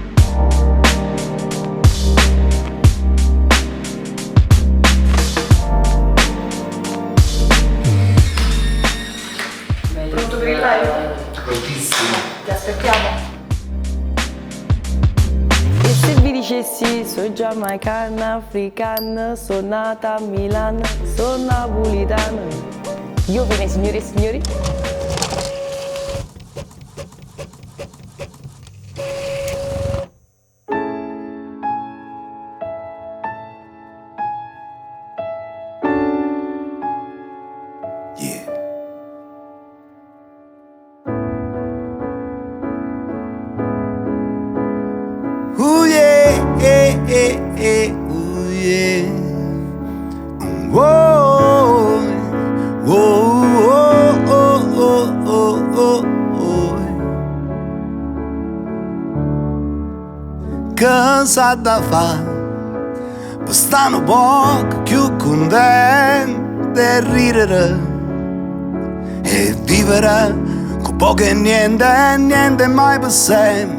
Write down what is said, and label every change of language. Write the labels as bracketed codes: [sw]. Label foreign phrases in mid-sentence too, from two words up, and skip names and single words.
[it] Pronto per il live? Prontissimo. Ti aspettiamo. E se vi dicessi sono giamaicana, africana, sono nata a Milano, sono napolitana. Io bene signore e signori. Yeah. Ooh yeah, yeah, yeah, yeah, ooh yeah. Whoa, whoa, oh, oh, oh, oh, oh. Cosa da fare? Per stare un po' più contento e ridere e vivere con poco e niente mai per sempre.